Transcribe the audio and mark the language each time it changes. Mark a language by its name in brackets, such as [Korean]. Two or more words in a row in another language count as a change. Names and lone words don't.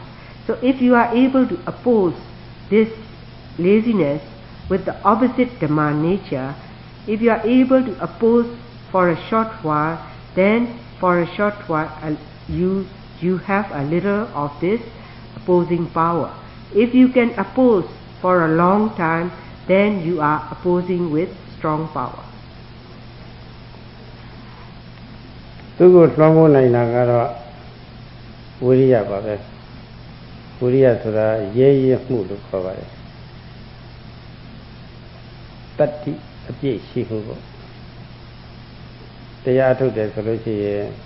[English] So if you are able to oppose this laziness with the opposite Dhamma nature, if you are able to oppose for a short while, then for a short while you have a little of this opposing power. If you can oppose for a long time, then you are opposing with strong power. [Burmese] သူကိုလွှမ်းမိုးနိုင်တာကတော့ဝိရိယပါပဲဝိရိယဆိုတာရဲရဲမှုလို့ခေါ်ပါတယ်တတ္တိအပြည့်ရှိမှုပေါ့တရားထုတ်တယ်ဆိုလို့ရှိရင်